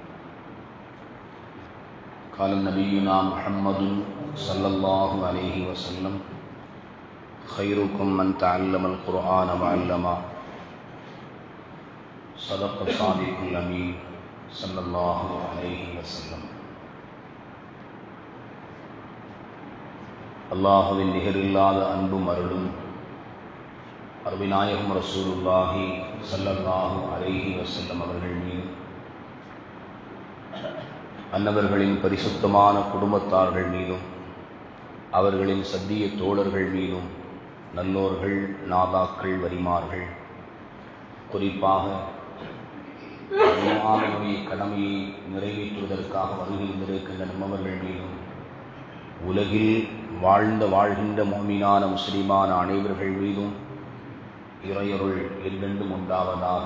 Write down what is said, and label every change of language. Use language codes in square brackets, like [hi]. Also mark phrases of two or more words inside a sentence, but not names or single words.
[ar] قال نبينا محمد صلى الله عليه وسلم: خيركم من تعلم القرآن وعلمه. صدق الصادق الأمين صلى الله عليه وسلم. [ta] அல்லாஹுவின் நிகரில்லாத அன்பும் அருளும் அருமைநாயகம் [ar] رسول الله صلى الله عليه وسلم [ta] அவர்கள் மீது, அன்னவர்களின் பரிசுத்தமான குடும்பத்தார்கள் மீதும் அவர்களின் சத்திய தோழர்கள் மீதும் நல்லோர்கள், நாதாக்கள், வரிமார்கள், குறிப்பாக அல்லாஹ்வுடைய கடமையை நிறைவேற்றுவதற்காக வருகின்றிருக்கின்ற நம்மவர்கள் மீதும், உலகில் வாழ்கின்ற முஃமினான முஸ்லிமான அனைவர்கள் மீதும் இறையருள் என்றென்றும் உண்டாவதாக.